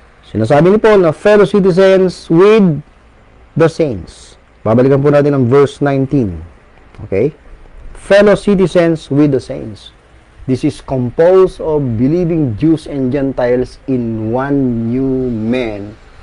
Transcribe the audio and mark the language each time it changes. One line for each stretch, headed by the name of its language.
Filipino: Sinasabi ni Paul na
English: fellow citizens with the saints.
Filipino: Babalikan po natin ang verse 19. Okay?
English: Fellow citizens with the saints. This is composed of believing Jews and Gentiles in one new man.